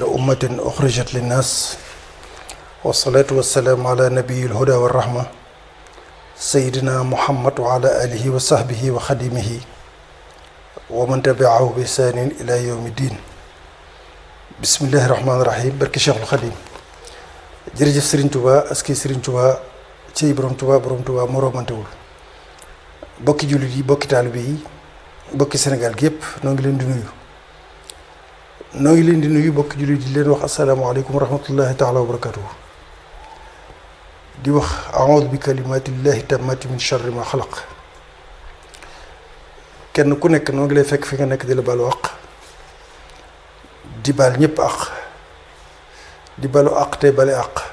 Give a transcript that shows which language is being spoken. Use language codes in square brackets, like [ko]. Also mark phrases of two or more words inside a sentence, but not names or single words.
[ar] أمة أخرجت للناس والصلاة والسلام على نبي الهدى والرحمة سيدنا محمد وعلى آله وصحبه وخديمه ومن تبعه بإحسان إلى يوم الدين بسم الله الرحمن الرحيم بركي شيخ الخديم [wo] jërëjëf Serigne Touba aski Serigne Touba ci borom Touba moromantewul bokki jullit yi bokki taalibe yi bokki Sénégal gi yëpp noo ngi leen di nuyu bokki jullit yi leen wax [ar] السلام عليكم ورحمة الله تعالى وبركاته [wo] di wax [ar] أعوذ بكلمات الله التامات من شر ما خلق [wo] kenn ku nekk noo ngi lay fekk fi nga nekk di la balu àq di baal ñëpp àq di balu àq tey bale àq